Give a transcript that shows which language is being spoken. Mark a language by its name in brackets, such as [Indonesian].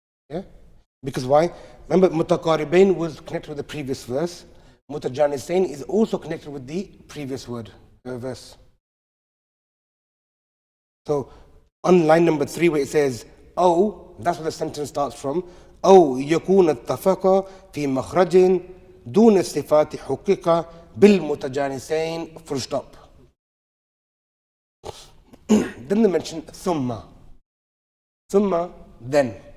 [English] Yeah? Because why? Remember, Mutaqaribain was connected with the previous verse. Mutajanisain is also connected with the previous verse. So, on line number 3 where it says, oh, that's where the sentence starts from. Oh, [Arabic] يكون اتفق في مخرج دون الصفات حقق بالمتجانسين [English] full stop. Then they mention [Arabic] ثم. ثم, [English] then.